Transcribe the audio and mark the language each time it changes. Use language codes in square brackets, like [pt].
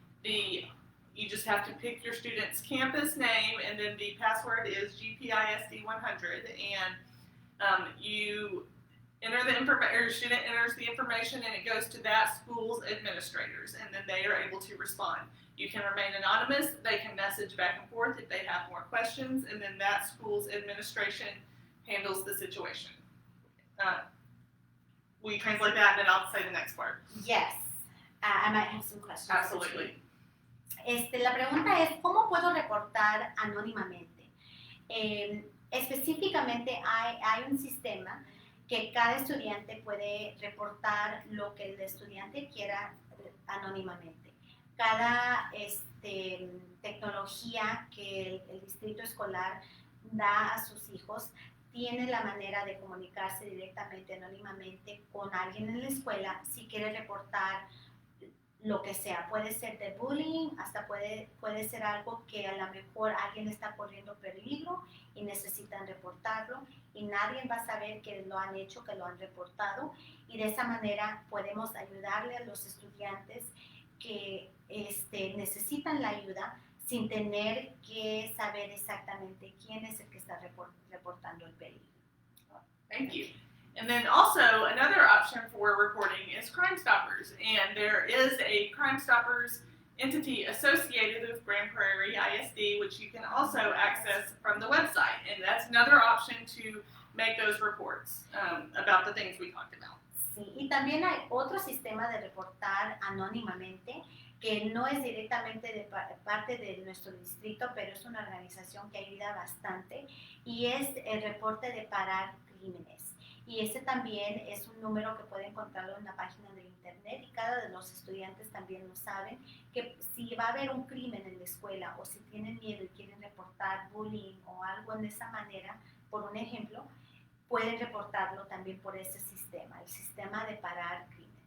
[en] You just have to pick your student's campus name, and then the password is GPISD 100, and you enter the information, or your student enters the information, and it goes to that school's administrators, and then they are able to respond. You can remain anonymous. They can message back and forth if they have more questions, and then that school's administration handles the situation. Will you translate that, and then I'll say the next part? Yes. I might have some questions. Absolutely. [es] La pregunta es, ¿cómo puedo reportar anónimamente? Específicamente hay un sistema que cada estudiante puede reportar lo que el estudiante quiera anónimamente. Cada tecnología que el distrito escolar da a sus hijos tiene la manera de comunicarse directamente, anónimamente, con alguien en la escuela si quiere reportar lo que sea. Puede ser de bullying, hasta puede ser algo que a lo mejor alguien está corriendo peligro y necesitan reportarlo, y nadie va a saber que lo han hecho, que lo han reportado, y de esa manera podemos ayudarle a los estudiantes que necesitan la ayuda sin tener que saber exactamente quién es el que está reportando el peligro. [en] Thank you. And then also another option for reporting is Crime Stoppers, and there is a Crime Stoppers entity associated with Grand Prairie ISD, which you can also access from the website, and that's another option to make those reports about the things we talked about. [es] Sí, y también hay otro sistema de reportar anónimamente que no es directamente de parte de nuestro distrito, pero es una organización que ayuda bastante, y es el reporte de parar crímenes. Y ese también es un número que pueden encontrarlo en la página de internet, y cada de los estudiantes también lo saben, que si va a haber un crimen en la escuela o si tienen miedo y quieren reportar bullying o algo de esa manera, por un ejemplo, pueden reportarlo también por ese sistema, el sistema de parar crímenes.